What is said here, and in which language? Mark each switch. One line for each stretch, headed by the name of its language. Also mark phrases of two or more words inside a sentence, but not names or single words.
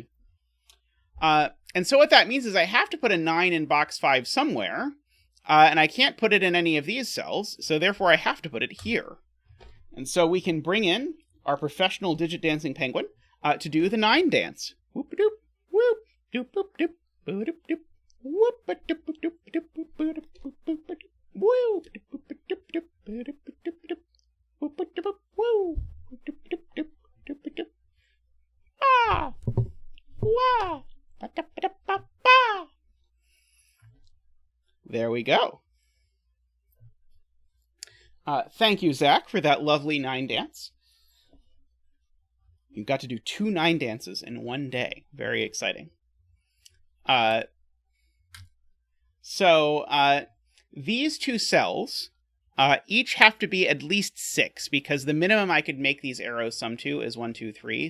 English: And so what that means is I have to put a 9 in box 5 somewhere, and I can't put it in any of these cells, so therefore I have to put it here. And so we can bring in our professional digit dancing penguin to do the 9 dance. Whoop-a-doop, whoop, doop-boop-doop, boop-a-doop-doop, whoop-a-doop-doop, doop-boop-doop, whoop, doop-boop-doop, doop-boop-doop, whoop-a-doop, woo, doop-doop-doop, doop-a-doop. Ah! Wah! Ba-da-ba-da-ba-ba! There we go. Thank you, Zach, for that lovely 9 dance. You've got to do 2 9 dances in one day. Very exciting. So these 2 cells each have to be at least 6, because the minimum I could make these arrows sum to is 1, 2, 3.